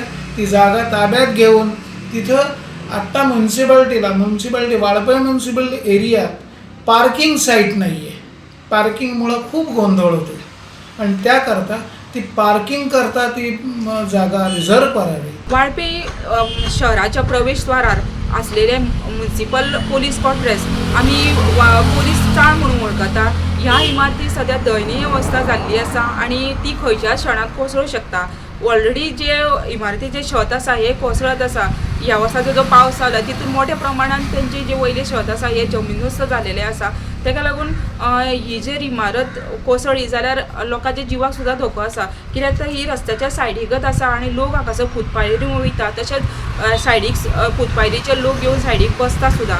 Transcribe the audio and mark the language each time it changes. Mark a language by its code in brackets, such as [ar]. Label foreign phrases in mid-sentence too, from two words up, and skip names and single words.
[mr] ती जागा ताब्यात घेऊन तिथं आत्ता म्युन्सिपॅलिटी वाळपय म्युन्सिपल एरियात [en] parking site [mr] नाही आहे, पार्किंगमुळं खूप गोंधळ होतो आणि त्याकरता ती पार्किंग करता ती जागा रिझर्व करावी। [kok] वाळपय शहराच्या प्रवेशद्वारार असलेले [en] municipal police quarters [kok] आम्ही पोलीस चाळ म्हणून वळखता। ह्या इमारती सध्या दयनीय अवस्था जाल्ली आसा आणि ती खंयच्या क्षणात कोसळूं शकता। ऑलरेडी जे इमारतीचे छत आसा हे कोसळत आसा। ह्या वर्साचो जो पावस आला तितून मोठ्या प्रमाणात त्यांचे जे वयले छत आसा हे जमीनदोस्त जालेले आसा। ताका लागून ही जर इमारत कोसळ्ळी जाल्यार लोकांच्या जिवाक सुद्दां धोको आसा, कित्याक तर ही रस्त्याच्या सायडीकच आसा आणि लोक हांगासर फुटपायरीन वयता, तशेंच सायडीक फुटपायरीचे लोक येवन सायडीक बसता सुद्दां।